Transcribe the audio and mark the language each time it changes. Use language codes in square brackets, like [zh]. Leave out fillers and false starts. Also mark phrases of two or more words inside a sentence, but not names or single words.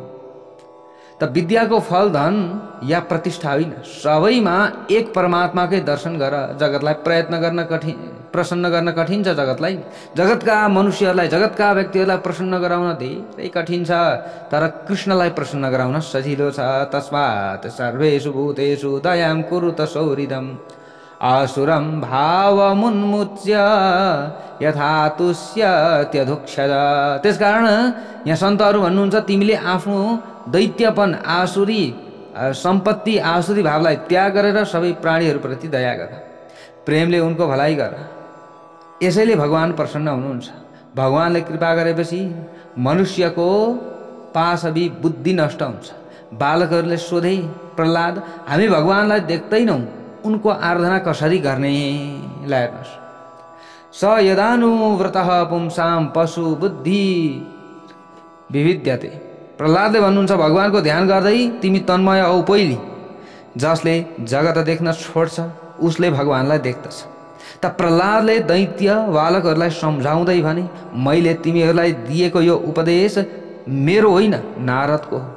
[ne] त विद्याको फल धन या प्रतिष्ठा होइन, सबैमा एक परमात्माकै दर्शन गर। जगतलाई प्रसन्न गर्न कठिन छ। जगतका मनुष्यहरूलाई, जगतका व्यक्तिहरूलाई प्रसन्न गराउन धेरै कठिन छ, तर कृष्णलाई प्रसन्न गराउन सजिलो छ। [sa] तस्मात् सर्वेषु भूतेषु दयां कुरुत सौहृदम् आसुरं भावमुन्मुच्य यथा तुष्यत्यधुक्षज। [ne] त्यसकारण यहाँ सन्तहरू भन्नुहुन्छ, तिमीले आफ्नो दैत्यपन, आसुरी सम्पत्ति, आसुरी भावलाई त्याग गरेर सबै प्राणीहरूप्रति दया गर, प्रेमले उनको भलाइ गर। यसैले भगवान प्रसन्न हुनुहुन्छ। भगवानले कृपा गरेपछि मनुष्यको पाशवी बुद्धि नष्ट हुन्छ। बालकहरूले सोधे, प्रह्लाद हामी भगवानलाई देख्दैनौँ, उनको आराधना कसरी गर्ने? हेर्नुहोस्, [sa] स यदानुव्रतः पुंसां पशु बुद्धि विविध्यते। [ne] प्रह्लादले भन्नुहुन्छ, भगवानको ध्यान गर्दै तिमी तन्मय औ पहिली। जसले जगत देख्न छोड्छ उसले भगवानलाई देख्दछ। त प्रह्लादले दैत्य बालकहरूलाई सम्झाउँदै भने, मैले तिमीहरूलाई दिएको यो उपदेश मेरो होइन, नारदको हो।